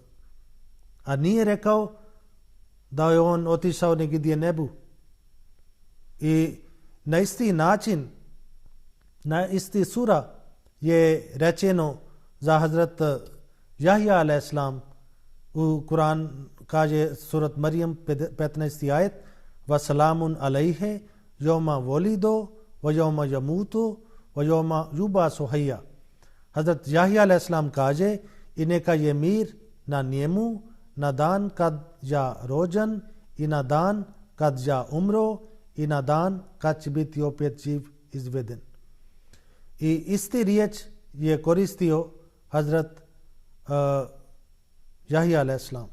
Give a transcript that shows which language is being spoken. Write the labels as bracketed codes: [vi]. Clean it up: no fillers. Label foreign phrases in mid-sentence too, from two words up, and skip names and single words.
[bs] A nije rekao da je on otišao negdje nebu. I na isti način, na isti sura je rečeno za Hazrat Jahja a.s. U Kur'an kaže surat Marijem 15. [ar] ajet وسلام عليه يوم ولد ويوم يموت ويوم يبعث حيا. [bs] Hazrat Jahja a.s. kaže i neka je mir na njemu na dan kad ja rođen i na dan kad ja umro i na dan kad će biti opet živ izveden. I isti riječ je koristio Hazrat Jahja a.s.